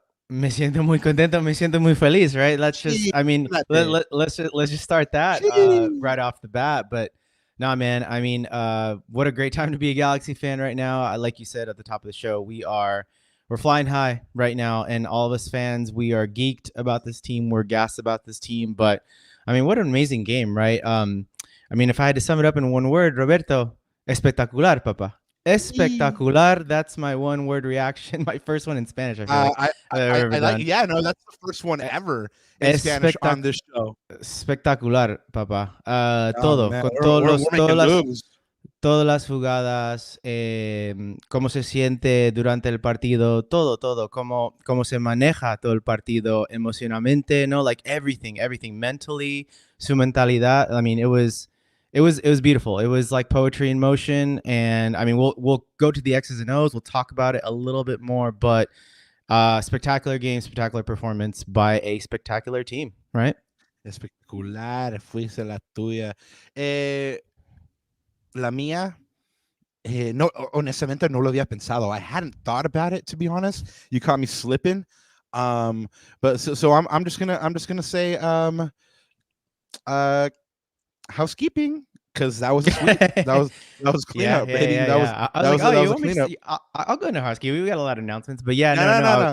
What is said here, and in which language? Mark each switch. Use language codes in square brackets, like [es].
[es] Me siento muy contento, me siento muy feliz, right? [en] Let's just, I mean, let's just start that right off the bat. But no, man, I mean, what a great time to be a Galaxy fan right now. Like you said at the top of the show, we're flying high right now, and all of us fans, we are geeked about this team. We're gassed about this team. But I mean, what an amazing game, right? I mean, if I had to sum it up in one word, Roberto, [es] espectacular, papa. [en] Espectacular. That's my one-word reaction. My first one in Spanish. I like. Yeah, no, that's the first one ever in Spanish on this show. [es] Espectacular, papá. Todo, con todas las jugadas, cómo se siente durante el partido, todo, cómo se maneja todo el partido emocionalmente, no, [en] like everything mentally, [es] su mentalidad. [en] I mean, it was beautiful. It was like poetry in motion. And I mean, we'll go to the X's and O's. We'll talk about it a little bit more, but spectacular game, spectacular performance by a spectacular team, right? [es] Espectacular, fuiste la tuya. La mía, no, honestamente no lo había pensado. [en] I hadn't thought about it, to be honest. You caught me slipping. But so I'm just gonna say housekeeping, because that was a sweep. that was clean up, baby. That was clean up. I'll go into housekeeping. We got a lot of announcements, but yeah, no.